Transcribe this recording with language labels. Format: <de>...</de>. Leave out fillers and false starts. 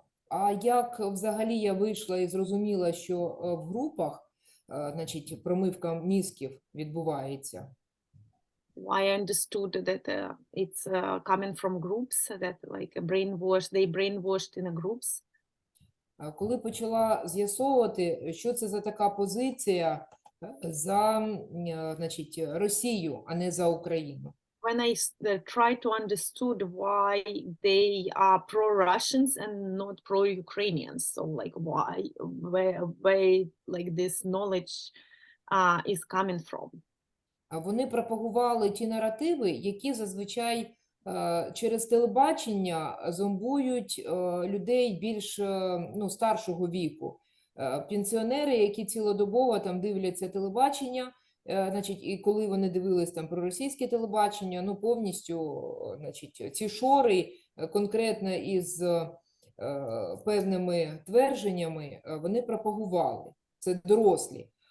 <uk>А як взагалі я вийшла і зрозуміла, що в групах, значить, промивка мізків відбувається?</uk> <en>Why I understood that it's coming from groups, that like they brainwashed in the groups.</en> <uk>Коли почала з'ясовувати, що це за така позиція за, значить, Росію, а не за Україну.</uk> <en>When I tried to understood why they are pro-Russians and not pro-Ukrainians, so like where like this knowledge is coming from.</en> <uk>Вони пропагували ті наративи, які зазвичай через телебачення зомбують людей більш старшого віку. Пенсіонери, які цілодобово там дивляться телебачення, значить, і коли вони дивились там проросійське телебачення, ну повністю, значить, ці шори конкретно із певними твердженнями вони пропагували. Це дорослі.</uk>